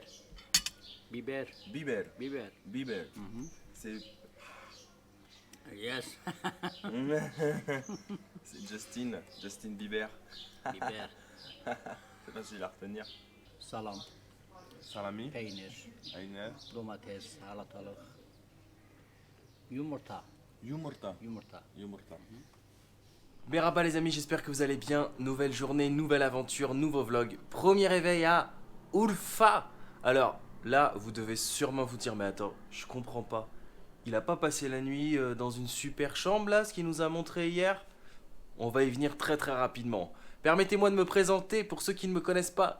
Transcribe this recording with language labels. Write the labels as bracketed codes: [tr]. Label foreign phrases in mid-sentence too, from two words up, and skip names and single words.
[tr] Biber. [fr] C'est Yes. Justin Bieber. [tr] Biber. [fr] C'est facile à retenir. [tr] Salam, Salami. peynir, Aynen. domates, salatalık. Yumurta. Yumurta. Yumurta. [fr] Merhaba les amis, j'espère que vous allez bien. Nouvelle journée, nouvelle aventure, nouveau vlog. Premier réveil à Urfa. Alors là, vous devez sûrement vous dire, mais attends, je comprends pas. Il a pas passé la nuit dans une super chambre là, ce qu'il nous a montré hier? On va y venir très rapidement. Permettez-moi de me présenter pour ceux qui ne me connaissent pas.